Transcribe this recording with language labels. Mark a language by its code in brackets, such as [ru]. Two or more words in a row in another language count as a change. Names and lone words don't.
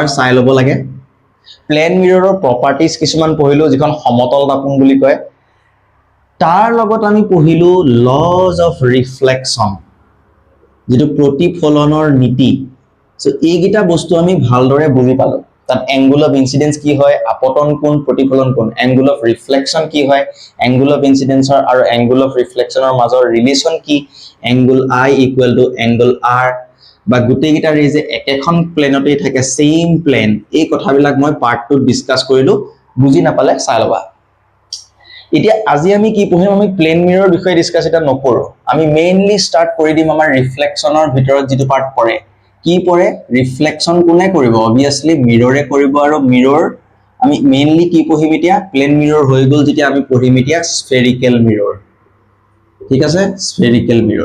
[as] চাই ল'ব লাগে [en] plane mirrorৰ properties [as] কিছুমান পঢ়িলো যিখন সমতল দাপোন বুলি কয় তাৰ লগত আমি পঢ়িলো [en] laws of reflection [as] যেটো প্ৰতিফলনৰ নীতি সো এইগিটা বস্তু আমি ভালদৰে বুজি পালো [en] that angle of [as] incidence কি হয় আপতন কোণ প্ৰতিফলন কোণ [en] angle of reflection [as] কি হয় [en] angle of incidence [as] আৰু [en] angle of reflection [as] মাজৰ ৰিলেচন কি [en] angle I equal to angle R [as] বা গুটেইগিটা ৰে যে একেখন প্লেনতেই থাকে [en] same plane [as] এই কথাবিলাক মই পাৰ্ট 2 ডিসকাস কৰিলো বুজি নাপালে চাই লবা এতিয়া আজি আমি কি পঢ়িম আমি [en] plane mirror [as] বিষয়ে ডিসকাস এটা নকৰো আমি মেইনলি স্টাৰ্ট কৰি দিম আমাৰ ৰিফ্লেকশ্যনৰ ভিতৰত যেটো পাৰ্ট পৰে কি পৰে ৰিফ্লেকশ্যন কোনে কৰিব অবিয়াসলি মিৰৰে কৰিব আৰু মিৰৰ আমি মেইনলি কি পঢ়িম এতিয়া [en] plane mirror [as] হৈ গল যেতিয়া আমি পঢ়িম এতিয়া [en] spherical mirror [as] ঠিক আছে স্ফেৰিকেল